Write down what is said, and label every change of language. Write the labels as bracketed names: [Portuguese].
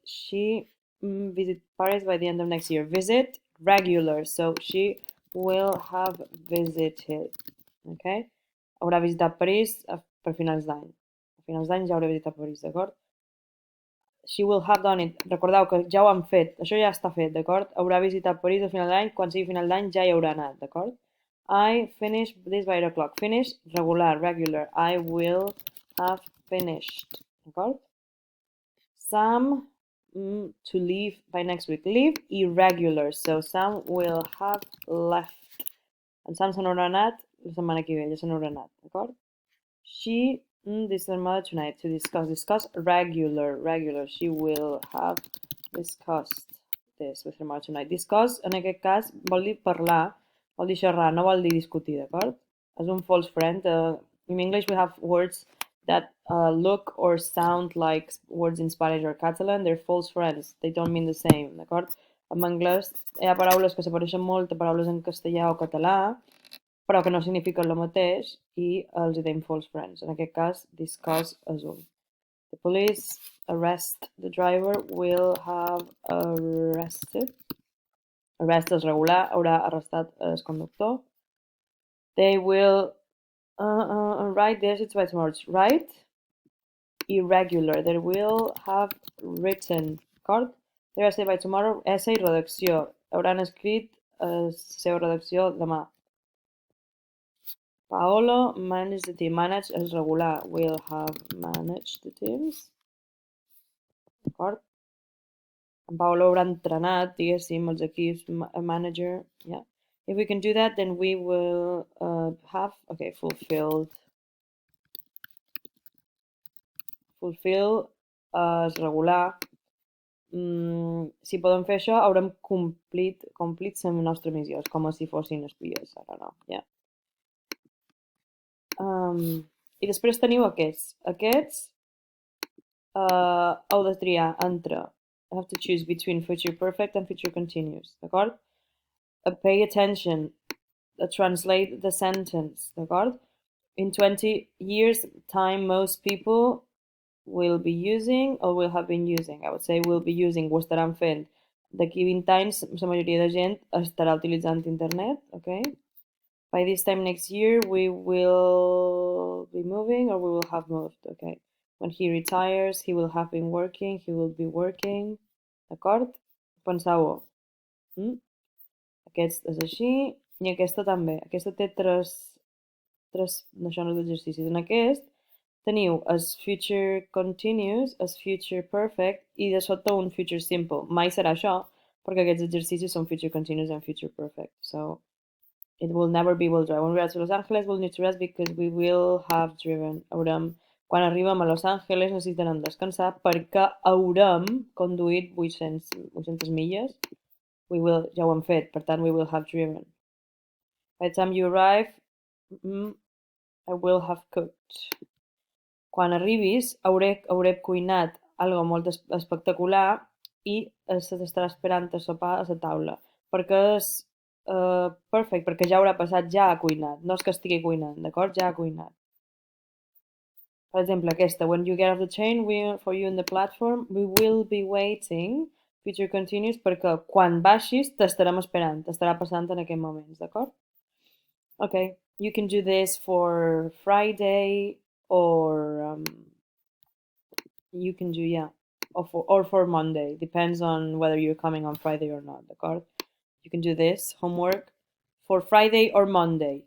[English] She visit Paris by the end of next year. Visit, regular. So, she will have visited, okay? [Catalan] Haurà visitat París per finals d'any. A finals d'any ja haurà visitat París, d'acord? [English] She will have done it. [Catalan] Recordeu que ja ho han fet. Això ja està fet, d'acord? Haurà visitat París a final d'any. Quan sigui final d'any ja hi haurà anat, d'acord? [English] I finish this by 8 o'clock. Finish, regular, regular. I will have finished, d'acord? Sam, to leave by next week. Leave, irregular. So Sam will have left. [Catalan] En Sam se n'haurà anat la setmana que ve, ja se n'haurà anat, d'acord? [English] She, this is her mother tonight to discuss, regular. She will have discussed this with her mother tonight. [Catalan] Discuss, en aquest cas, vol dir parlar, vol dir xerrar, no vol dir discutir, d'acord? És un false friend. [English] In English we have words that look or sound like words in Spanish or Catalan. They're false friends. They don't mean the same, d'acord? [Catalan] En anglès hi ha paraules que s'apareixen molt a paraules en castellà o català, però que no signifiquen el mateix i els diem false friends. En aquest cas, discuss és un. [English] The police arrest the driver, will have arrested. [Catalan] Arrest és regular, haurà arrestat el conductor. [English] They will write their essays by tomorrow. Write, irregular. They will have written. D'acord? Their essay by tomorrow. [Catalan] Essay, redacció. Hauran escrit la seva redacció demà. [English] Paolo, manage the team. Manage és regular. Will have managed the teams. [Catalan] D'acord? En Paolo haurà entrenat, diguéssim, els equips, a manager. [English] Yeah. If we can do that, then we will have, okay, fulfilled. [Catalan] Fulfill és regular. Si podem fer això, haurem complit la nostra missió. És com si fossin espies, ara no. Yeah. I després teniu aquests. Aquests heu de triar entre, [English] I have to choose between future perfect and future continuous, d'acord? Pay attention, translate the sentence, d'acord? In 20 years time, most people will be using or will have been using. I would say will be using, [Catalan] ho estaran fent. D'aquí 20 anys, la majoria de gent estarà utilitzant internet, okay? [English] By this time next year, we will be moving or we will have moved, okay? When he retires, he will have been working, he will be working, d'acord? [Catalan] Penseu-ho. Aquest és així i aquesta també. Aquesta té tres això no és d'exercicis. En aquest teniu el future continuous, el future perfect i de sota un future simple. Mai serà això, perquè aquests exercicis són future continuous and future perfect. [English] So it will never be will drive. When we are to Los Angeles, we'll need to rest because we will have driven. [Catalan] Quan arribem a Los Angeles necessitarem descansar perquè haurem conduït 800 milles. Ja ho hem fet, per tant, [English] we will have driven. By the time you arrive, I will have cooked. [Catalan] Quan arribis, hauré cuinat algo molt espectacular i s'estarà esperant a sopar a la taula. Perquè és perfect, perquè ja haurà passat, ja ha cuinat. No és que estigui cuinant, d'acord? Ja ha cuinat. Per exemple, aquesta. [English] When you get off the train, for you in the platform, we will be waiting. [Catalan] Future continuous, perquè quan baixis t'estarem esperant. T'estarà passant en aquests moments, d'acord? [English] Okay, you can do this for Friday or you can do, yeah, or for Monday. Depends on whether you're coming on Friday or not, d'accord? You can do this homework for Friday or Monday.